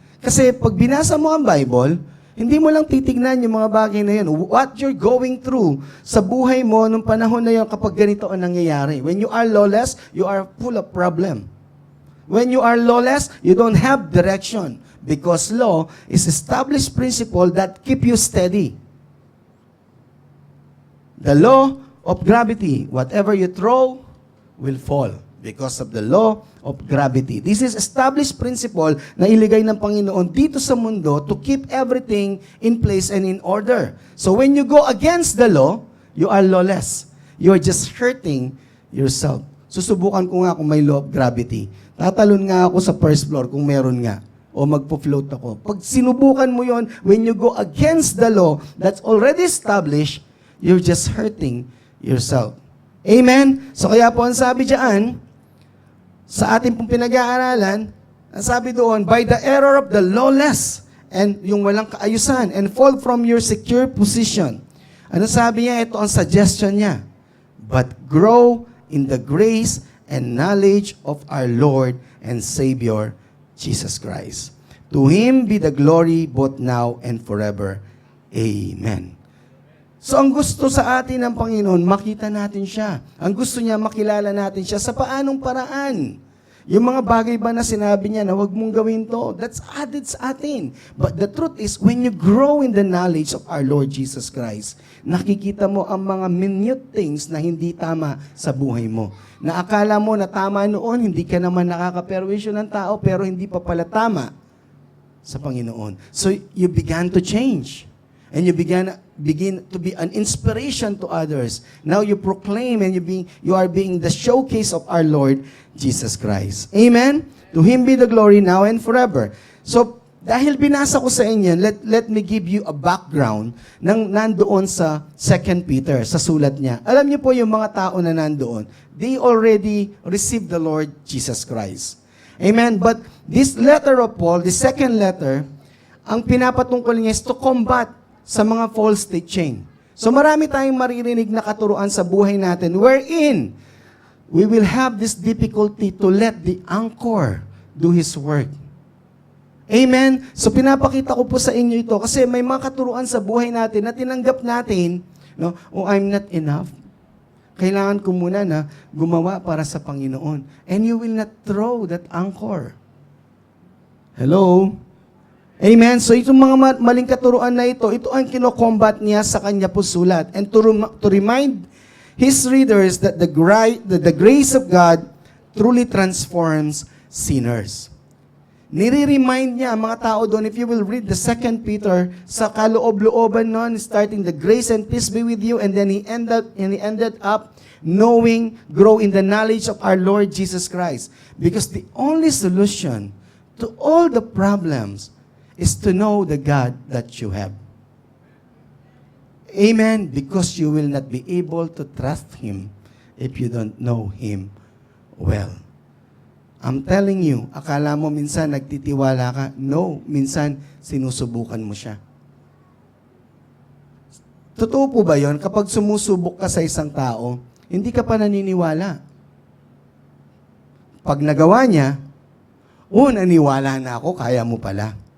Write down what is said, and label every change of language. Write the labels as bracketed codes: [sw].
[tl] Kasi pag binasa mo ang Bible, hindi mo lang titignan yung mga bagay na yun. [en] What you're going through [tl] sa buhay mo nung panahon na yun kapag ganito ang nangyayari. [en] When you are lawless, you are full of problem. When you are lawless, you don't have direction. Because law is established principle that keep you steady. The law of gravity, whatever you throw will fall. Because of the law of gravity. This is established principle [tl] na iligay ng Panginoon dito sa mundo [en] to keep everything in place and in order. So when you go against the law, you are lawless. You are just hurting yourself. [tl] Susubukan ko nga kung may law of gravity. Tatalon nga ako sa first floor kung meron nga. O magpo-float ako. Pag sinubukan mo yon, [en] when you go against the law that's already established, you're just hurting yourself. [tl] Amen? So kaya po ang sabi diyan, sa ating pong pinag-aaralan, ang sabi doon, [en] by the error of the lawless, [tl] and yung walang kaayusan, [en] and fall from your secure position. [tl] Ano sabi niya? Ito ang suggestion niya. [en] But grow in the grace and knowledge of our Lord and Savior, Jesus Christ. To Him be the glory both now and forever. Amen. [tl] So ang gusto sa atin ng Panginoon, makita natin siya. Ang gusto niya, makilala natin siya sa paanong paraan. Yung mga bagay ba na sinabi niya na huwag mong gawin to, [en] that's added [tl] sa atin. [en] But the truth is, when you grow in the knowledge of our Lord Jesus Christ, [tl] nakikita mo ang mga minute things na hindi tama sa buhay mo. Na akala mo na tama noon, hindi ka naman nakakaperwisyo ng tao, pero hindi pa pala tama sa Panginoon. [en] So you began to change. And you begin to be an inspiration to others. Now you proclaim and you are being the showcase of our Lord Jesus Christ. Amen? To Him be the glory now and forever. [tl] So, dahil binasa ko sa inyo, [en] let me give you a background [tl] ng nandoon sa 2 Peter, sa sulat niya. Alam niyo po yung mga tao na nandoon, [en] they already received the Lord Jesus Christ. [tl] Amen? [en] But this letter of Paul, the second letter, [tl] ang pinapatungkol niya [en] is to combat sa mga false teaching. [tl] So marami tayong maririnig na katuruan sa buhay natin [en] wherein we will have this difficulty to let the anchor do his work. Amen? [tl] So pinapakita ko po sa inyo ito kasi may mga katuruan sa buhay natin na tinanggap natin, no? [en] Oh, I'm not enough. [tl] Kailangan ko muna na gumawa para sa Panginoon. [en] And you will not throw that anchor. Hello? Amen? [tl] So itong mga maling katuruan na ito ang kino-combat niya sa kanya po sulat. [en] And to remind his readers that the grace of God truly transforms sinners. [tl] Nire-remind niya ang mga tao doon, [en] if you will read the 2 Peter, [tl] sa kaloob-looban nun, [en] starting the grace and peace be with you, and then he ended up knowing, grow in the knowledge of our Lord Jesus Christ. Because the only solution to all the problems is to know the God that you have. Amen? Because you will not be able to trust Him if you don't know Him well. I'm telling you, [tl] akala mo minsan nagtitiwala ka. No, minsan sinusubukan mo siya. Totoo po ba yon? Kapag sumusubok ka sa isang tao, hindi ka pa naniniwala. Pag nagawa niya, naniwala na ako, kaya mo pala.